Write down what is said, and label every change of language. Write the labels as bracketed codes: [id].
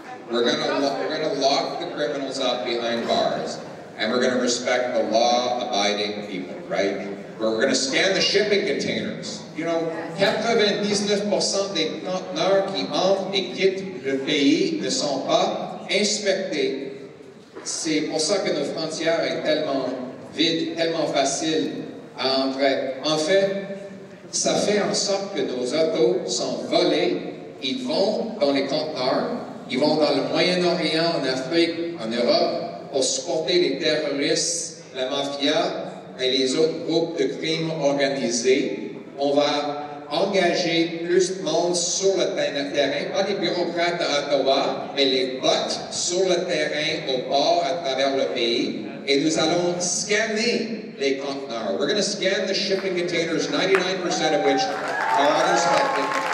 [en] We're gonna lock the criminals up behind bars, and we're going to respect the law-abiding people, right? We're going to scan the shipping containers. You know, [fr] 99% des conteneurs qui entrent et quittent le pays ne sont pas inspectés. C'est pour ça que nos frontières sont tellement vides, tellement faciles à entrer. En fait, Ça fait en sorte que nos autos sont volées, ils vont dans les conteneurs, ils vont dans le Moyen-Orient, en Afrique, en Europe, pour supporter les terroristes, la mafia et les autres groupes de crimes organisés. On va engager plus de monde sur le terrain, pas des bureaucrates à Ottawa, mais les bots sur le terrain au port à travers le pays. Et nous allons scanner les conteneurs. [en] We're going to scan the shipping containers, 99% of which are uninspected.